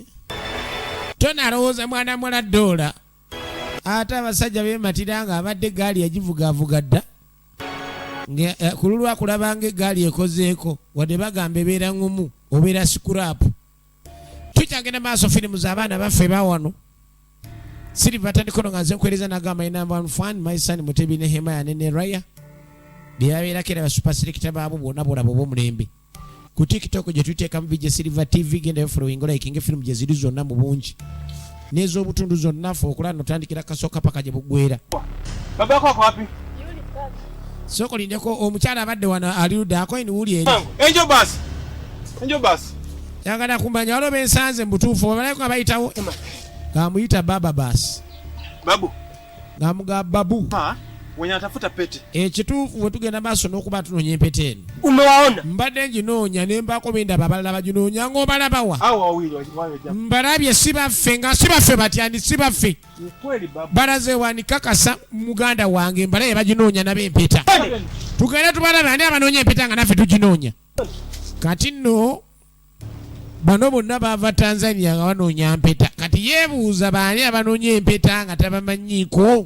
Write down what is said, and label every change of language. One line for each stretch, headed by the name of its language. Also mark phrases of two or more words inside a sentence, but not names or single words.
Ganda: Tone alowooza mwana muwala Doola. Ate abasajja beematira nga abadde gaali yagivugaavuga dda. Ku lulwa kulabanga eggaali ekozeeko wadde bagamba ebeera ngumu obeera sikuraapu. Tukyagenda maaso firimu z'abaana baffe bawano. Silver Tandikono nga nze nkwereza nagamba ina number 1
English: my son
Ganda: Mutebi ne Hemaya ne Raya. Byabeerako era basuper selector baabo bonna bolabo b'omulembe. Ku TikTok gye tuteekamu VJ Silver TV gendayo
English: following like
Ganda: firimu gye ziri zonna mu bungi. N'ez'obutundu zonna ffe okulaba notandikira kasooka paka gye buggwera.
Swahili: Baba yako ako wapi?
Ganda: Sookolindeko omukyala abadde wano ali ludda akoini wuli eri.
Swahili: Enjo basi. Enjo basi.
Ganda: Yagala kumanya waliwo bensanze mu butuufu babaleko nga bayitawo. Ng'amuyita Baba Baasi. Babu. Ng'amugamba Babu.
Swahili: Wenye atafuta pete.
Ganda: Ekituufu bwe tugenda maaso n'okuba tunoonya empeta eno.
Swahili: Umewaona?
Ganda: Mbadde nginoonya ne mbaako bendaba abalala baginoonya ng'obalabawa.
Swahili: Hao wawili waje.
Ganda: Mbalabye si baffe nga si baffe batyandi si baffe.
Swahili: Ni kweli babu.
Ganda: Balaze wanikakasa muganda wange mbalaye baginoonya nabo empeta. Tugende tubalabe ani abanoonya empeta nga naffe tuginoonya. Kati nno bano bonna baava Tanzania nga banoonya mpeta. Kati yeebuuza baani abanoonya empeta nga tabamanyiiko.